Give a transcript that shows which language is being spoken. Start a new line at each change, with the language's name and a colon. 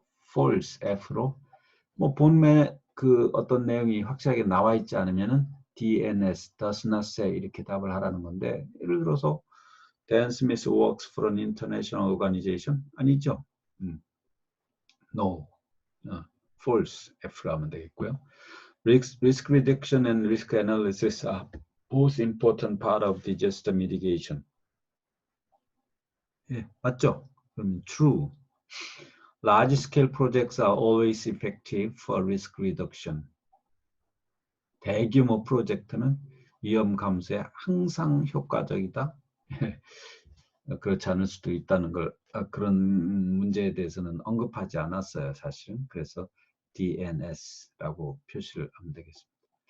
Korean: false F로, 뭐 본문에 그 어떤 내용이 확실하게 나와 있지 않으면은 DNS,
English: does not say
Korean: 이렇게 답을 하라는 건데, 예를 들어서
English: Dan Smith works for an international organization
Korean: 아니죠? No, false F로 하면 되겠고요.
English: Risk reduction and risk analysis are both important part of disaster mitigation.
Korean: 예, 맞죠? 그럼 true.
English: Large scale projects are always effective for risk reduction.
Korean: 대규모 프로젝트는 위험 감소에 항상 효과적이다. 그렇지 않을 수도 있다는 걸 그런 문제에 대해서는 언급하지 않았어요, 사실은. 그래서 DNS라고 표시를 하면 되겠습니다.